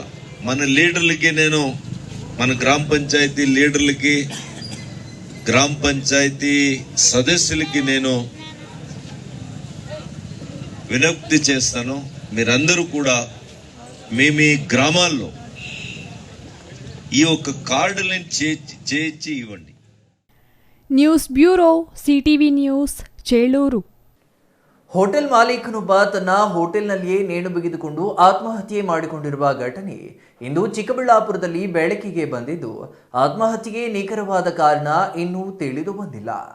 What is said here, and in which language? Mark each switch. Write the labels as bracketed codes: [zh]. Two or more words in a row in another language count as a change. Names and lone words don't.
[te] మన లీడర్లకి నేను, మన గ్రామ పంచాయతీ లీడర్లకి, గ్రామ పంచాయతీ సదస్సులకి నేను విజ్ఞప్తి చేస్తాను. మీరందరూ కూడా మీ గ్రామాల్లో ఈ ఒక కార్డులను చేయించి ఇవ్వండి. [en] news bureau [kn] ಸಿಟಿವಿ ನ್ಯೂಸ್ ಚೇಳೂರು. ಹೋಟೆಲ್ ಮಾಲೀಕನೊಬ್ಬ ತನ್ನ ಹೋಟೆಲ್ನಲ್ಲಿಯೇ ನೇಣು ಬಿಗಿದುಕೊಂಡು ಆತ್ಮಹತ್ಯೆ ಮಾಡಿಕೊಂಡಿರುವ ಘಟನೆ ಇಂದು ಚಿಕ್ಕಬಳ್ಳಾಪುರದಲ್ಲಿ ಬೆಳಕಿಗೆ ಬಂದಿದ್ದು, ಆತ್ಮಹತ್ಯೆಗೆ ನಿಖರವಾದ ಕಾರಣ ಇನ್ನೂ ತಿಳಿದು ಬಂದಿಲ್ಲ.